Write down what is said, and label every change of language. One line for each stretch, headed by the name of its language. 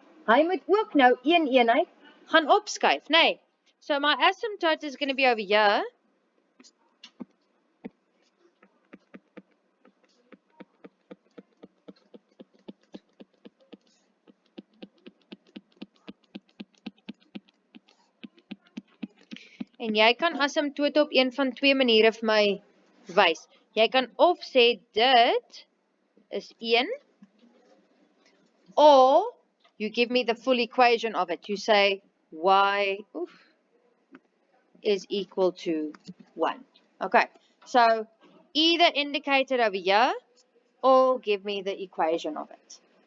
Afrikaans: Hy moet ook nou een eenheid gaan opskuif, nee.
English: So my asymptote is going to be over here.
Afrikaans: En jy kan asymptote op een van twee maniere vir my wys. Jy kan of sê dit is 1,
English: or you give me the full equation of it. You say y is equal to 1. Okay, so either indicate it over here, or give me the equation of it.